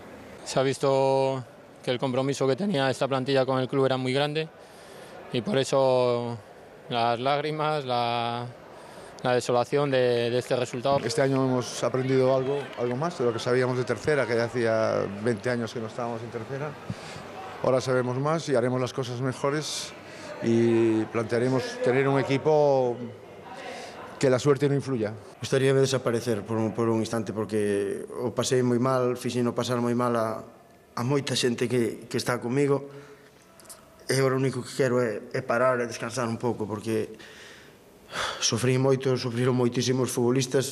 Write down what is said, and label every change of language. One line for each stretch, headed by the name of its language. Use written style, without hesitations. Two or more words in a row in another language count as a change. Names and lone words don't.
Spanish: Se ha visto que el compromiso que tenía esta plantilla con el club era muy grande y por eso las lágrimas, la desolación de este resultado. Este año hemos aprendido algo más de lo que sabíamos de tercera, que ya hacía 20 años que no estábamos en tercera. Ahora sabemos más y haremos las cosas mejores y plantearemos tener un equipo que la suerte no influya.
Galician: Gustaríame desaparecer por un instante, porque o pasei moi mal, fixeno pasar moi mal a moita xente que está comigo, e agora o único que quero é parar e descansar un pouco, porque sufriron moitísimos futbolistas.